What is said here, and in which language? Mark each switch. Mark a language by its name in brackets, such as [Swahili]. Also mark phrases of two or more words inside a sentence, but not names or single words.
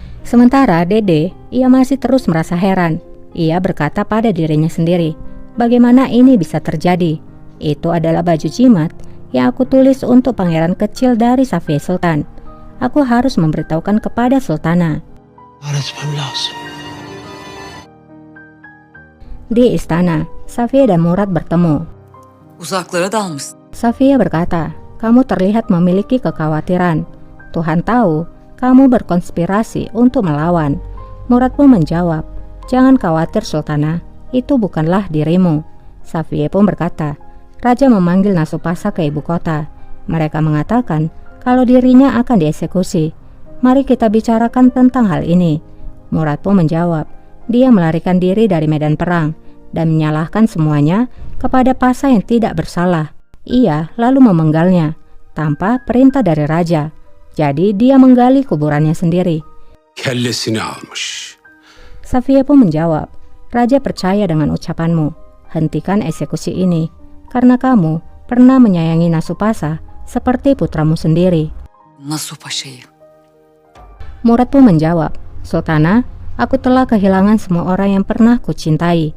[Indonesian] Sementara Dede, ia masih terus merasa heran. Ia berkata pada dirinya sendiri, bagaimana ini bisa terjadi? Itu adalah baju jimat yang aku tulis untuk pangeran kecil dari Safiye Sultan. Aku harus memberitahukan kepada Sultana. [Turkish] Öğretmem lazım. [Indonesian] Di istana, Safiye dan Murad bertemu. [Turkish] Uzaklara dalmışsın. [Indonesian] Safiye berkata, kamu terlihat memiliki kekhawatiran. Tuhan tahu kamu berkonspirasi untuk melawan. Murad pun menjawab, jangan khawatir Sultana, itu bukanlah dirimu. Safiye pun berkata, Raja memanggil Nasupasa ke ibu kota. Mereka mengatakan kalau dirinya akan dieksekusi. Mari kita bicarakan tentang hal ini. Murad pun menjawab, dia melarikan diri dari medan perang dan menyalahkan semuanya kepada Pasa yang tidak bersalah. Ia lalu memenggalnya tanpa perintah dari raja. Jadi dia menggali kuburannya sendiri. [Turkish] Kellesini almış. [Indonesian] Safiye pun menjawab, Raja percaya dengan ucapanmu. Hentikan eksekusi ini, karena kamu pernah menyayangi Nasupasa seperti putramu sendiri. Nasuh Paşa'yı. Murad pun menjawab, Sultana, aku telah kehilangan semua orang yang pernah kucintai.